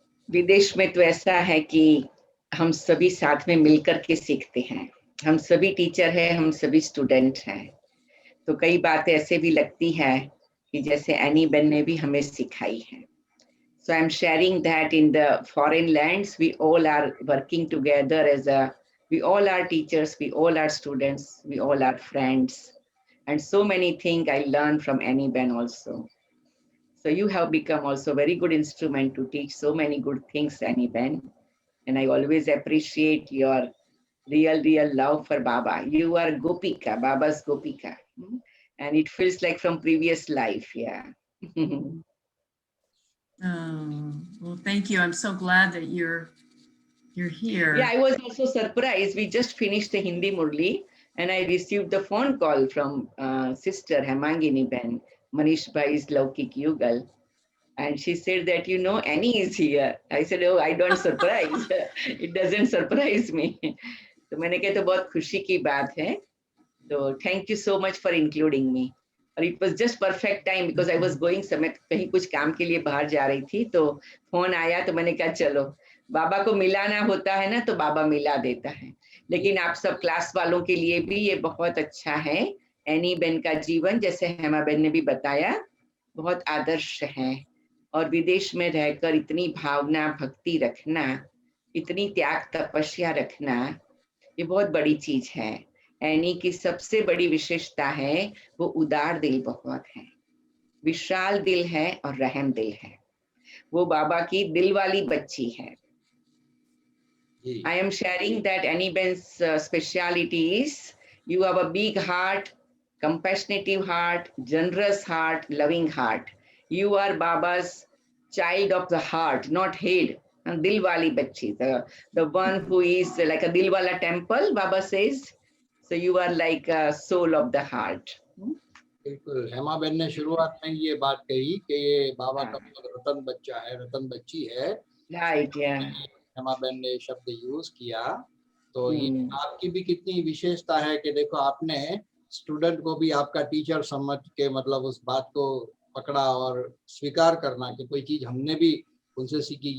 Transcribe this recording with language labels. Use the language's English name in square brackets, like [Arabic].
[Hindi] विदेश में तो ऐसा है कि हम सभी साथ में मिलकर के सीखते हैं। हम सभी टीचर हैं, हम सभी स्टूडेंट हैं। तो कई बातें ऐसे भी लगती है कि जैसे एनी बेन ने भी हमें सिखाई है। [English] So I'm sharing that in the foreign lands, we all are working together we all are teachers, we all are students, we all are friends. And so many things I learned from Annie Ben also. So you have become also very good instrument to teach so many good things, Annie Ben. And I always appreciate your real love for Baba. You are Gopika, Baba's Gopika. And it feels like from previous life, yeah. Oh, well, thank you. I'm so glad that you're here. Yeah, I was also surprised. We just finished the Hindi Murli and I received the phone call from sister Hemangini Ben, Manish Bhai's Laukik Yugal. And she said that, you know, Annie is here. I said, oh, I don't surprise. It doesn't surprise me. [Hindi] तो मैंने कहा तो बहुत खुशी की बात है. [English] So thank you so much for including me. [Hindi] और [English] it was just perfect time because I was going [Hindi] समय कहीं कुछ काम के लिए बाहर जा रही थी तो फोन आया तो मैंने कहा चलो बाबा को मिलाना होता है ना तो बाबा मिला देता है. लेकिन आप सब क्लास वालों के लिए भी ये बहुत अच्छा है. एनी बेन का जीवन जैसे हेमा बेन ने भी बताया बहुत आदर्श है और विदेश में रहकर इतनी भावना भक्ति रखना, इतनी त्याग तपस्या रखना, ये बहुत बड़ी चीज है. एनी की सबसे बड़ी विशेषता है वो उदार दिल बहुत है, विशाल दिल है और रहम दिल है. वो बाबा की दिल वाली बच्ची है. [English] I am sharing that Annie Ben's speciality is you have a big heart, compassionate heart, generous heart, loving heart. You are Baba's child of the heart, not head. And [Hindi] dil wali bachchi, [English] the one who is like a dil wala temple, Baba says. So you are like a soul of the heart. [Hindi] बिल्कुल. Hema Ben ने शुरुआत में ये बात कही कि ये बाबा का रतन बच्चा है, रतन बच्ची है. [English] Right, yeah. [Hindi] हेमा बेन ने शब्द यूज किया तो ये आपकी भी कितनी विशेषता है कि देखो आपने स्टूडेंट को भी आपका टीचर समझ के मतलब उस बात को पकड़ा और स्वीकार करना कि कोई चीज हमने भी उनसे सीखी.